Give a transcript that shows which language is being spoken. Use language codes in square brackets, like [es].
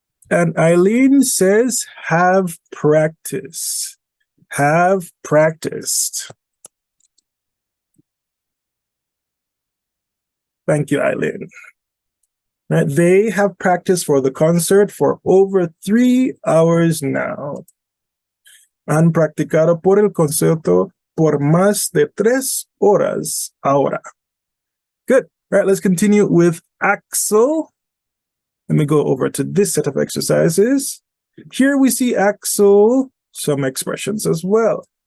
[en] And Eileen says, have practiced. Have practiced. Thank you, Eileen. Right, they have practiced for the concert for over 3 hours now. [es] Han practicado por el concierto por más de 3 horas ahora. [en] Good. All right, let's continue with Axel. Let me go over to this set of exercises. Here we see Axel, some expressions as well.